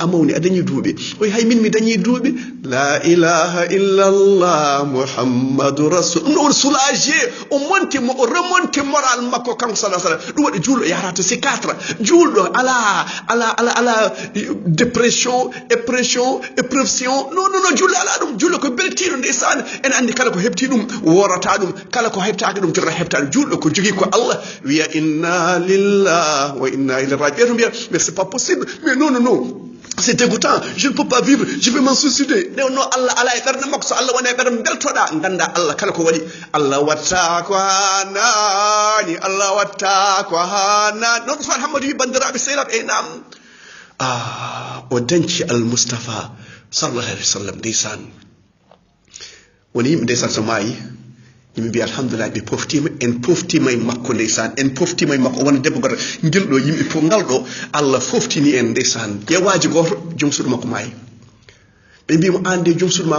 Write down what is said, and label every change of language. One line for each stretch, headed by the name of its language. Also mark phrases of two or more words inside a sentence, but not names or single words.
Fula: mawni a dañi duuɓi oyi hay min mi dañi duuɓi
Arabic: لا إله إلا الله محمد رسول
Fula: ɗum ɗo woni soulagé o remonti moral makko kanko sallah sallam ɗum waɗi juulɗo yarata psychiatre juulɗo ala dépression épreuve non julle ala ɗum julle ko beltiɗo ndeysan en andi kala ko heɓti ɗum worata ɗum kala ko heɓtaki ɗum jogata heɓtade julɗo ko jogui ko Allah wiya
Arabic: إنا لله وإنا إليه راجعون
Fula: mbiya
French: mais c'est pas possible mais non c'est dégoûtant je ne peux pas vivre je vais m'en suicider
Fula: non Allah ala e ɓerde makko so Allah woni e ɓerde beltoɗa ganda Allah kala ko waɗi Allah watta ko hanani non Ousmane Hammadou wi bandiraɓe sehlaɓe enam o dañci almoustapha
Arabic: صلى الله عليه وسلم
Fula: ndeysan woni yimɓe ndeysan so maayi yimɓe mbiya alhamdulillah ɓe poftima en poftima e makko ndeysan en poftima e makko wona debbo goto guilɗo yimɓe fof ngalɗo Allah foftini en ndeysan ƴewaji goto joom suuɗo makko maayi ɓe mbimo an de joom suudu ma